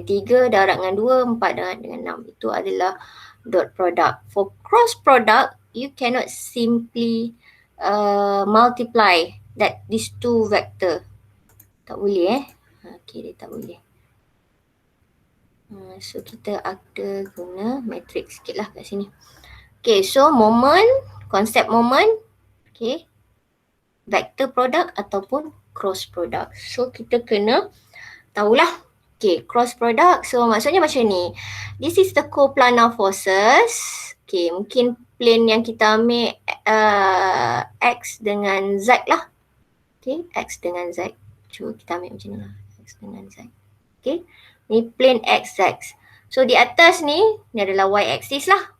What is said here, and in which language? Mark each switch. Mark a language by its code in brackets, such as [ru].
[ms] 3 darab dengan 2, 4 darab dengan 6. Itu adalah dot product. [en] For cross product, you cannot simply multiply these two vector. [ms] Tak boleh Okay, dia tak boleh. So kita ada guna matrix sikit lah kat sini. Okay, so moment, konsep moment. Okay, vector product ataupun cross product. So kita kena tahulah. Okay, cross product. So maksudnya macam ni. [en] This is the coplanar forces. [ms] Okay, mungkin plane yang kita ambil X dengan Z lah. Okay, X dengan Z. Cuba kita ambil macam ni lah. X dengan Z. Okay, ni plane X, Z. So di atas ni adalah Y axis lah.